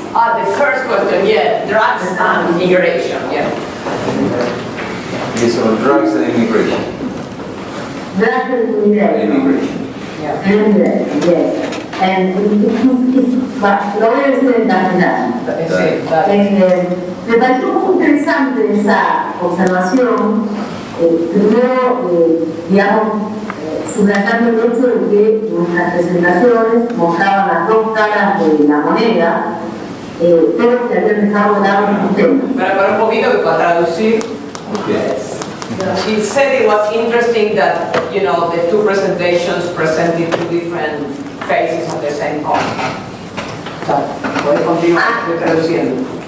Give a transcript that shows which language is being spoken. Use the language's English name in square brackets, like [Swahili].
[English] The first question, yeah, drugs and immigration, yeah. Okay, so drugs and immigration. Drug and immigration. Yeah. Immigration, yes. [Spanish] And lo voy a decir en castellano. Sí, dale. Me pareció muy interesante esa observación, primero, digamos, subrayando el hecho de que nuestras presentaciones mostraban las dos caras de la moneda, pero que habían dejado de lado los temas. Para un poquito que para traducir. [English] Okay. She said it was interesting that, the two presentations presented two different faces of the same coin. [Spanish] Puede continuar traduciendo.